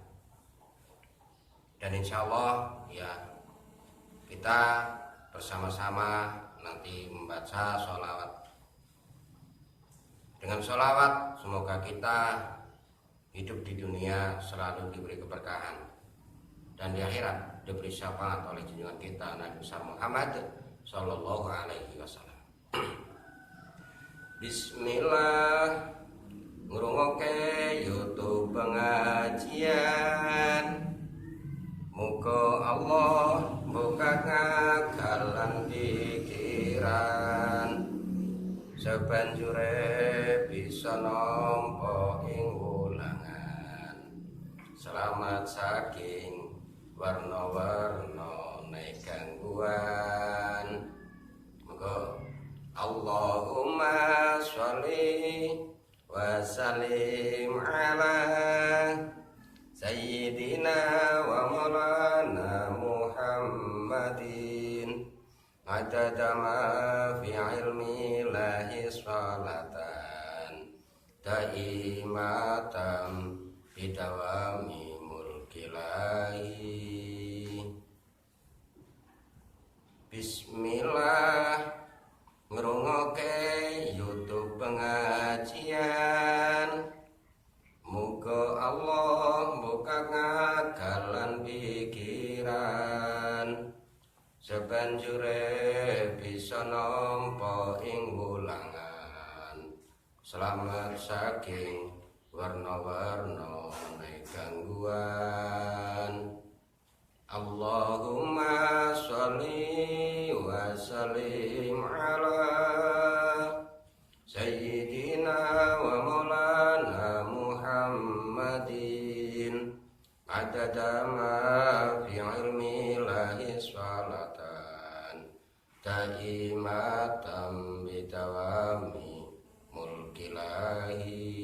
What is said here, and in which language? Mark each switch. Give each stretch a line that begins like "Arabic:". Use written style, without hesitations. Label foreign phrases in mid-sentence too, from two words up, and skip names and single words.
Indonesian: Dan
Arabic: إن شاء الله
Indonesian: ya kita bersama-sama nanti membaca sholawat. Dengan sholawat semoga kita hidup di dunia selalu diberi keberkahan dan di akhirat diberi syafaat oleh junjungan kita Nabi besar Muhammad
Arabic: صلى الله عليه وسلم.
Indonesian: Bismillah,
Javanese: ngrungokke YouTube pengajian. Muga Allah buka ngagalan pikiran, sabanjure bisa nampa ing selamat saking warna-warna gangguan.
Arabic: Moga اللهم صل وسلم على سيدنا ومولانا محمد عدد ما في علم الله صلاة دائمة بدوام ملك الله.
Javanese: Bismillah, ngrungokke YouTube pengajian. Muga Allah buka ngagalan pikiran, sabanjure bisa nampa ing wulangan. Selamat saking warna-warna gangguan.
Arabic: اللهم صل وسلم على سيدنا ومولانا محمد عدد ما في علم الله صلاة دائمة بدوام ملك الله.